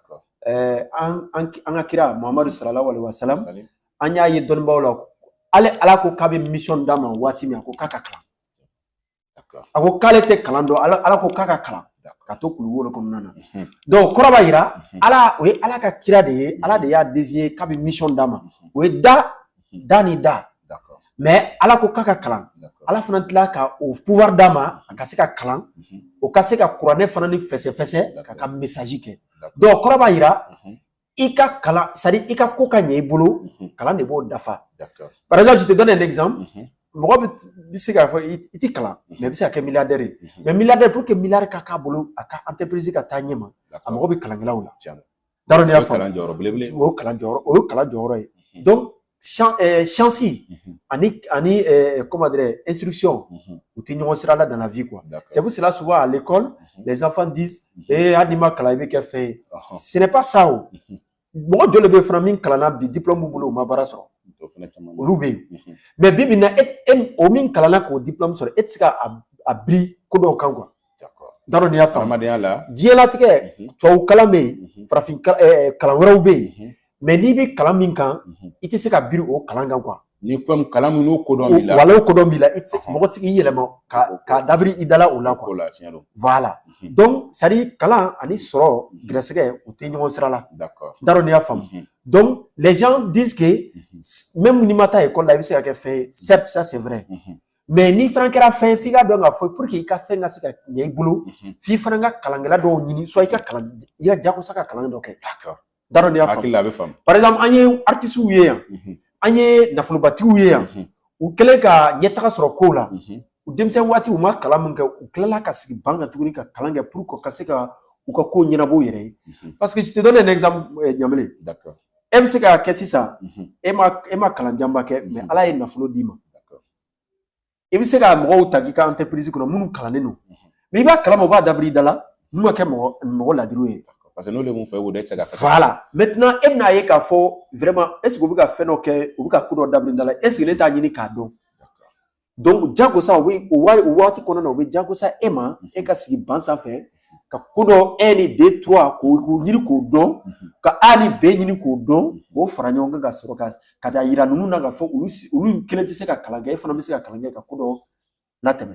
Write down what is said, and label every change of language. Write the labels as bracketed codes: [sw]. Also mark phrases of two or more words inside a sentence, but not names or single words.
[bm] an ka kira Muhamadu [ar] صلى الله عليه وسلم [bm] an y'a ye dɔnnibaaw la ale ala ko k'a bɛ mission d'a ma waati min a ko k'a ka kalan a ko k'ale tɛ kalan dɔn ala ko k'a ka kalan ka to kulukoro kɔnɔna na donc kɔrɔ b'a yira ala o ye ala ka kira de ye ala de y'a désigné k'a bɛ mission d'a ma o ye da ni da mais ala ko k'a ka kalan ala fana tila ka o pouvoir d'a ma a ka se ka kalan o ka se ka kuranɛ fana ni fɛsɛfɛsɛ ka message kɛ donc kɔrɔ b'a yira i ka kalan [fr] c'est-à-dire [bm] i ka ko ka ɲɛ i bolo kalan de b'o dafa par [fr] exemple je te donne un exemple [bm] mɔgɔ bɛ se k'a fɔ i tɛ kalan mais i bɛ se ka kɛ milliardaire ye [fr] mais milliardaire pour que milliard [bm] ka k'a bolo a ka entreprise ka taa ɲɛ ma a mago bɛ kalankɛlaw la n'o y'a faamu o ye kalan jɔyɔrɔ ye donc chance ani [fr] comment dire instruction [bm] u tɛ ɲɔgɔn sira la [fr] dans la vie quoi c'est pour cela souvent à l'école les enfants disent [bm] hali n'i ma kalan i bɛ kɛ fɛn ye [fr] ce n'est pas ça [bm] o mɔgɔ joli bɛ fana min kalanna bi diplôme b'u bolo u ma baara sɔrɔ olu bɛ yen mais bi bi in na o min kalanna k'o diplôme sɔrɔ e tɛ se ka a biri ko dɔw kan quoi n'a dɔn n'i y'a faamu diɲɛlatigɛ tubabu kalan bɛ yen farafin kalan wɛrɛw bɛ yen mais n'i bɛ kalan min kan i tɛ se ka biri o kalan kan quoi ni fɛn kalan min n'o kodɔn b'i la wala o kodɔn b'i la mɔgɔ tɛ se k'i yɛlɛma ka dabiri i dala o la [fr] quoi voilà donc c'est à dire [bm] kalan ani sɔrɔ gɛrɛsɛgɛ u tɛ ɲɔgɔn sira la n'a dɔn n'i y'a faamu [fr] donc les gens disent que même [bm] n'i ma taa école la i bɛ se ka kɛ fɛn ye [fr] certes ça c'est vrai mais [bm] n'i fana kɛra fɛn ye f'i ka dɔn k'a fɔ [fr] pour que [bm] i ka fɛn ka se ka ɲɛ i bolo f'i fana ka kalankɛla dɔw ɲini soit i ka jagosa ka kalan dɔ kɛ n'a dɔn n'i y'a faamu [fr] par exemple [bm] an ye artistes ye yan an ye nafolobatigiw ye yan u kɛlen ka ɲɛtaga sɔrɔ kow la u denmisɛn waati u ma kalan min kɛ u tilala ka sigi ban kan tuguni ka kalan kɛ [fr] pour que [bm] ka se ka u ka kow ɲɛnabɔ u yɛrɛ ye [fr] parce que je te donne un exemple [bm] Ɲamele e bɛ se k'a kɛ sisan e ma kalanjanba kɛ mais Ala ye nafolo d'i ma i bɛ se ka mɔgɔw ta k'i ka entreprise kɔnɔ minnu kalannen don mais i b'a kalama u b'a dabiri i da la n'u ma kɛ mɔgɔ ladiriw ye parce que n'olu mun fɛ o de tɛ se ka [fr] voilà maintenant [bm] e bɛna ye k'a fɔ [fr] vraiment est-ce que [bm] u bɛ ka fɛn dɔ kɛ u bɛ ka ko dɔ dabiri da la [fr] est-ce que [bm] ne t'a ɲini k'a dɔn donc jagosa o waati kɔnɔna na u bɛ jagosa e ma e ka sigi ban sanfɛ ka ko dɔ 1 ni 2 3 k'o ɲini k'o dɔn ka A ni B ɲini k'o dɔn k'o fara ɲɔgɔn kan ka sɔrɔ ka taa yira ninnu na k'a fɔ olu kelen tɛ se ka kalan kɛ e fana bɛ se ka kalan kɛ ka ko dɔ latɛmɛ.